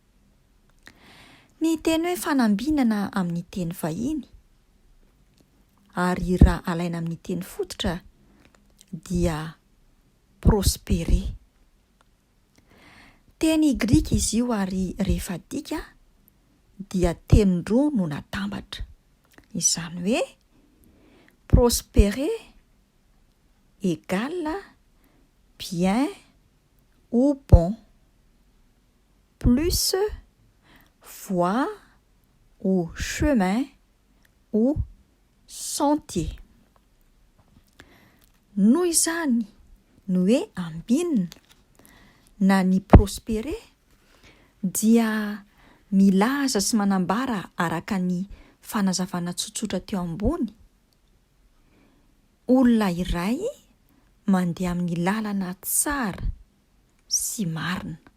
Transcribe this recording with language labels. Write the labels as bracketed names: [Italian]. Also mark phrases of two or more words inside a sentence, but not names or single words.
[Malagasy] Ny teny hoe fanambinana amin'ny teny vahiny ary raha alaina amin'ny teny fototra dia prospérer. Teny Grika izy io ary rehefa dika dia teny roa no natambatra. Izany hoe [French] prospérer égale bien ou bon plus voie ou chemin ou sentier. [Malagasy] Noho izany no hoe ambinina na ny prospérer dia milaza sy manambara araka ny fanazavana tsotsotra teo ambony. Olona iray mandeha amin'ny lalana tsara sy marina.